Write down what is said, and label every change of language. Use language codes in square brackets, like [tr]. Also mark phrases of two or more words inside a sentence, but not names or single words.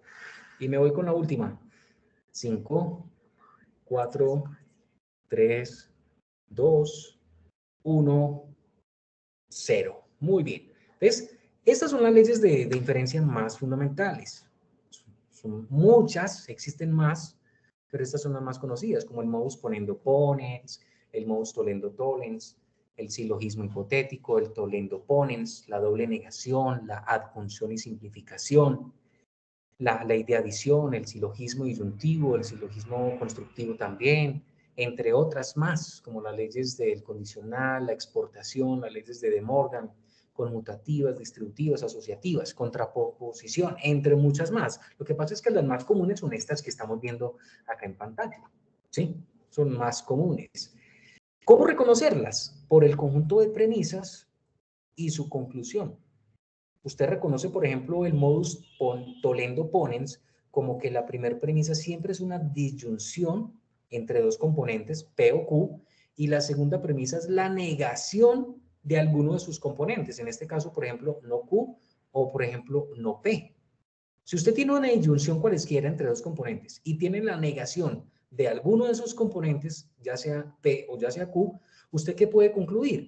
[es] Y me voy con la última. 5, 4, 3, 2, 1, 0. Muy bien. ¿Ves? Estas son las leyes de inferencia más fundamentales. Son muchas, existen más, pero estas son las más conocidas, como el [la] modus ponendo ponens, [es] el [la] modus tollendo tollens, [es] el silogismo hipotético, el [la] tollendo ponens, [es] la doble negación, la adjunción y simplificación, la ley de adición, el silogismo disyuntivo, el silogismo constructivo también, entre otras más, como las leyes del condicional, la exportación, las leyes de De Morgan, conmutativas, distributivas, asociativas, contraposición, entre muchas más. Lo que pasa es que las más comunes son estas que estamos viendo acá en pantalla, ¿sí? Son más comunes. ¿Cómo reconocerlas? Por el conjunto de premisas y su conclusión. Usted reconoce, por ejemplo, el [la] modus tollendo ponens [es] como que la primera premisa siempre es una disyunción entre dos componentes, P o Q, y la segunda premisa es la negación de alguno de sus componentes. En este caso, por ejemplo, no Q o, por ejemplo, no P. Si usted tiene una disyunción cualesquiera entre dos componentes y tiene la negación de alguno de esos componentes, ya sea P o ya sea Q, ¿usted qué puede concluir?